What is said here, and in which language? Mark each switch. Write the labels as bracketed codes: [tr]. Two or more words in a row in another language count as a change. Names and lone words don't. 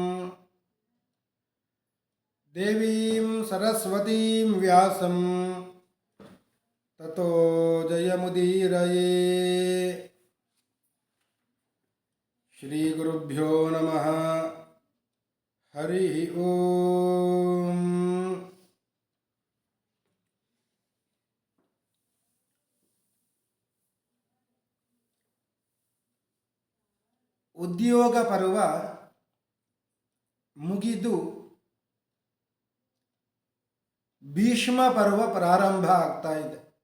[sa] ದೇವೀಂ ಸರಸ್ವತೀಂ ವ್ಯಾಸಂ ತತೋ ಜಯಮುದೀರಯೇ. ಶ್ರೀ ಗುರುಭ್ಯೋ ನಮಃ. ಹರಿ ಓಂ. [kn] ಉದ್ಯೋಗ ಪರ್ವ ಮುಗಿದು ಭೀಷ್ಮ ಪರ್ವ ಪ್ರಾರಂಭ ಆಗ್ತಾ ಇದೆ.